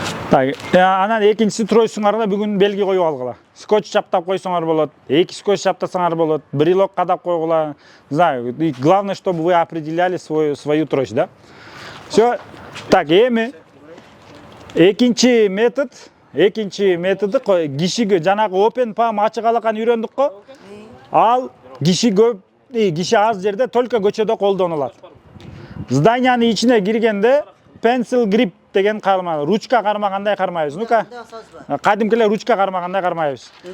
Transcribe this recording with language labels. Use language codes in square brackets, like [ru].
[ky] Так, анан экинчиси тростуңарга бүгүн белги коюп алгыла. Скотч чаптап койсоңор болот, 2 скотч чаптасаңар болот, брелок кадап койгула. [ru] Знаю, главное, чтобы вы определяли свою трость, да? Всё. [ky] Так, эми экинчи методу кишиге жанагы open palm ачык алаканы үйрөндүк го. Ал киши аз жерде только көчөдө колдонулат. Зданиянын ичине киргенде pencil grip деген карма, ручка кармагандай кармайбыз. [ru] Ну-ка. [ky] Кадимки эле ручка кармагандай кармайбыз.